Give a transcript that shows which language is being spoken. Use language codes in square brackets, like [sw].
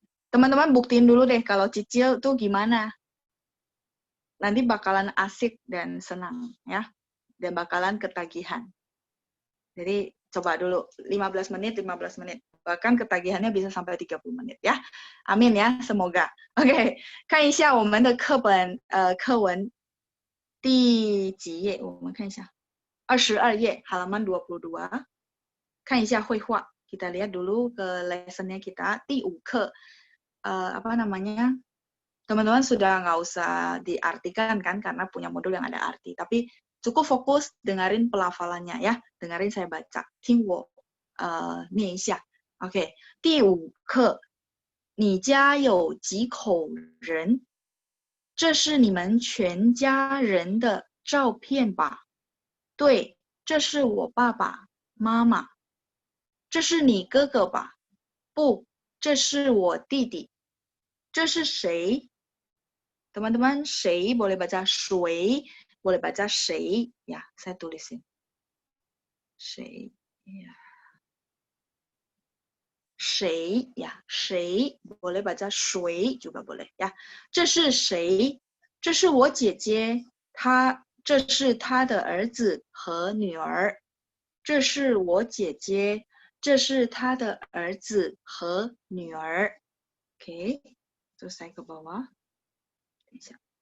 [id] Teman-teman buktiin dulu deh kalau cicil tuh gimana. Nanti bakalan asik dan senang ya. Dan bakalan ketagihan. Jadi coba dulu 15 menit. Bahkan ketagihannya bisa sampai 30 menit ya. Amin ya, semoga. [zh] Oke, 看一下我们的课文第几页？我们看一下22页 [id] halaman 22. [zh] 看一下绘画. [id] Kita lihat dulu ke lessonnya kita. 第5课 apa namanya? Teman-teman sudah nggak usah diartikan kan karena punya modul yang ada arti. Tapi Cukup fokus dengerin pelafalannya ya. Dengerin saya baca. [zh] 听我念一下。 OK， 第5课，你家有几口人？这是你们全家人的照片吧？对，这是我爸爸妈妈。这是你哥哥吧？不，这是我弟弟。这是谁？ [id] Teman-teman, 谁 boleh baca 谁 boleh baca 谁 ya, saya tulisin 谁 ya. 谁 ya, 谁 boleh baca 谁 juga boleh ya. [zh] 这是谁？这是我姐姐，这是她的儿子和女儿。这是我姐姐，这是她的儿子和女儿。 [id] Oke, terus saya ke bawah. [zh] 等一下。